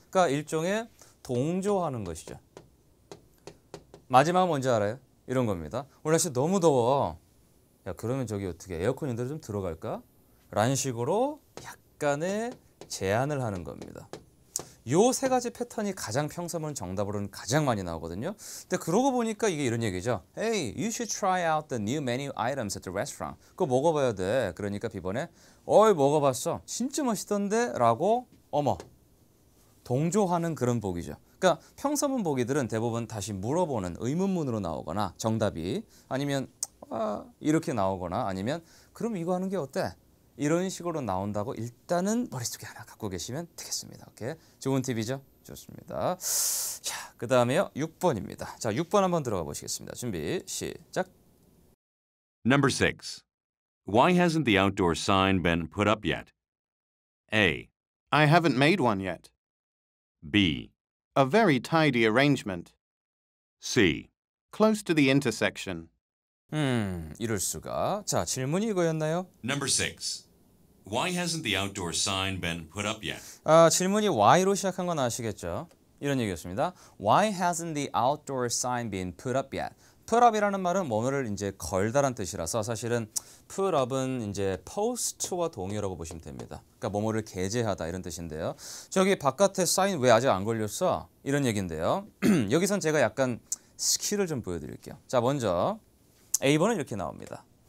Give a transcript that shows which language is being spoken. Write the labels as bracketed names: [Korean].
[Korean] 그러니까 일종의 동조하는 것이죠. 마지막은 뭔지 알아요? 이런 겁니다. 오늘 날씨 너무 더워. 야, 그러면 저기 어떻게 에어컨 인대로 좀 들어갈까? 라는 식으로 약간의 제안을 하는 겁니다. 요 세 가지 패턴이 가장 평서문 정답으로는 가장 많이 나오거든요. 근데 그러고 보니까 이게 이런 얘기죠. [English] Hey, you should try out the new menu items at the restaurant. [Korean] 그거 먹어봐야 돼. 그러니까 B번에 먹어봤어. 진짜 맛있던데? 라고 어머. 동조하는 그런 보기죠. 그러니까 평서문 보기들은 대부분 다시 물어보는 의문문으로 나오거나 정답이 아니면 이렇게 나오거나 아니면 그럼 이거 하는 게 어때? 이런 식으로 나온다고 일단은 머릿속에 하나 갖고 계시면 되겠습니다. 오케이. 좋은 팁이죠? 좋습니다. 자, 그다음에요. 6번입니다. 자, 6번 한번 들어가 보시겠습니다. 준비 시작. [English] Number 6. Why hasn't the outdoor sign been put up yet? A. I haven't made one yet. B. A very tidy arrangement. C. Close to the intersection. [Korean] 이럴 수가. 자, 질문이 이거였나요? [English] Number 6. Why hasn't the outdoor sign been put up yet? [Korean] 질문이 why로 시작한 건 아시겠죠? 이런 얘기였습니다. [English] Why hasn't the outdoor sign been put up yet? [Korean] put up이라는 말은 뭐를 이제 걸다란 뜻이라서 사실은 put up은 이제 post와 동의어라고 보시면 됩니다. 그러니까 뭐뭐를 게재하다 이런 뜻인데요. 저기 바깥에 사인 왜 아직 안 걸렸어? 이런 얘기인데요. 여기선 제가 약간 스킬을 좀 보여드릴게요. 자, 먼저 A번은 이렇게 나옵니다.